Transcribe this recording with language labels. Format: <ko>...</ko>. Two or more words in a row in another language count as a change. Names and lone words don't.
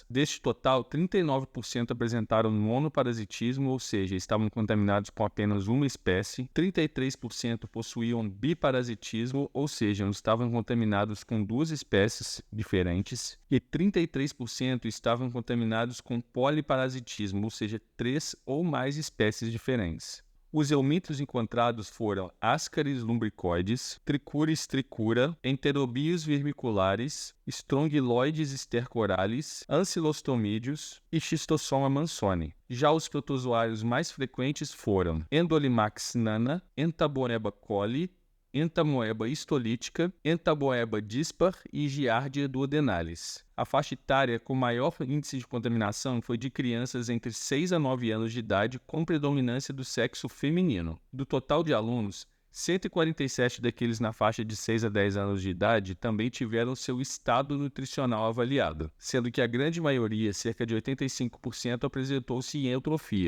<pt>Deste total, 39% apresentaram monoparasitismo, ou seja, estavam contaminados com apenas uma espécie, 33% possuíam biparasitismo, ou seja, estavam contaminados com duas espécies diferentes, e 33% estavam contaminados com poliparasitismo, ou seja, três ou mais espécies diferentes. Os eumíntros encontrados foram Ascaris lumbricoides, Trichuris tricura, Enterobius vermiculares, Strongyloides stercoralis, Ancylostomídeos e Schistosoma mansoni. Já os protozoários mais frequentes foram Endolimax nana, Entamoeba coli, Entamoeba histolítica, Entamoeba dispar e Giardia duodenalis. A faixa etária com maior índice de contaminação foi de crianças entre 6 a 9 anos de idade, com predominância do sexo feminino. Do total de alunos, 147 daqueles na faixa de 6 a 10 anos de idade também tiveram seu estado nutricional avaliado, sendo que a grande maioria, cerca de 85%, apresentou-se em eutrofia.</pt>